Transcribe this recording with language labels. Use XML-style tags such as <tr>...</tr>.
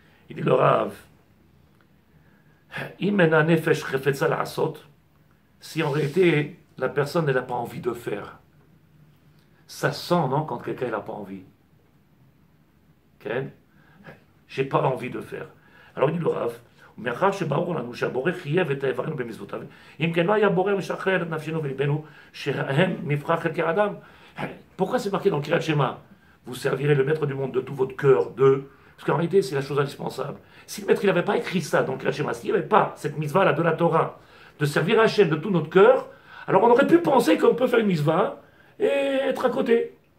<fr>Il dit le Rav,</fr> <he>Imena nefesh chefetza la'asot,</he> <fr>si en réalité la personne n'a pas envie de faire, ça sent, non, quand quelqu'un n'a pas envie. Okay? J'ai pas envie de faire. Alors il dit le Rav,</fr> <he>מאחר שברור לנו שהבורא חייב את האיברים במצוותיו, אם כן לא היה בורא משחרר את נפשנו ולבנו שהם מבחר חלקי האדם.</he> <fr>Pourquoi c'est marqué dans le Kriyat Shema? Vous servirez le maître du monde de tout votre cœur, parce qu'en réalité c'est la chose indispensable. Si le maître il n'avait pas écrit ça dans le Kriyat Shema, s'il n'y avait pas cette mitzvah là de la Torah, de servir Hachem de tout notre cœur, alors on aurait pu penser qu'on peut faire une mitzvah et être à côté.</fr>